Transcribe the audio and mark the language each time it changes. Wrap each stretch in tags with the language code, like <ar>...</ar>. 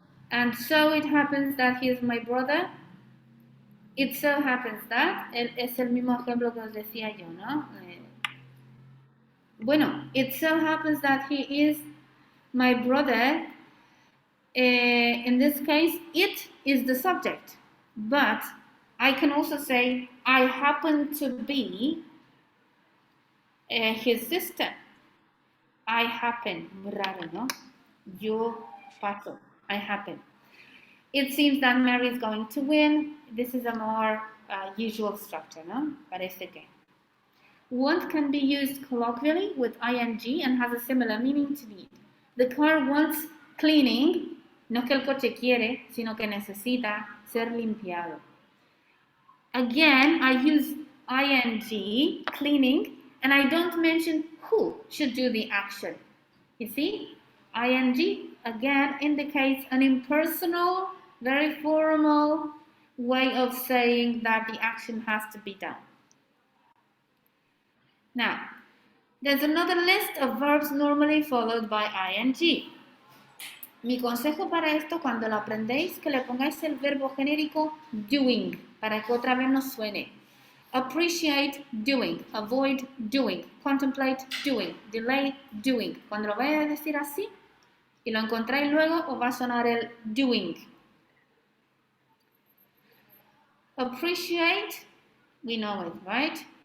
<en>And so it happens that he is my brother. It so happens that,</en> <es>es el mismo ejemplo que os decía yo, ¿no?</es> <en>Bueno, it so happens that he is my brother. In this case, it is the subject. But I can also say, I happen to be his sister. I happen,</en> <es>muy raro, ¿no? Yo paso, I happen.</es> <en>It seems that Mary is going to win. This is a more usual structure, ¿no?</en> <es>Parece que.</es> <en>Want can be used colloquially with ing and has a similar meaning to need. The car wants cleaning.</en> <es>No es que el coche quiere, sino que necesita ser limpiado.</es> <en>Again, I use ing, cleaning, and I don't mention who should do the action. You see, ing again indicates an impersonal, very formal way of saying that the action has to be done. Now, there's another list of verbs normally followed by ing.</en> <es>Mi consejo para esto, cuando lo aprendéis, que le pongáis el verbo genérico doing, para que otra vez nos suene.</es> <en>Appreciate, doing. Avoid, doing. Contemplate, doing. Delay, doing.</en> <es>Cuando lo vayáis a decir así y lo encontráis luego, os va a sonar el doing.</es> <en>Appreciate, we know it, right?</en>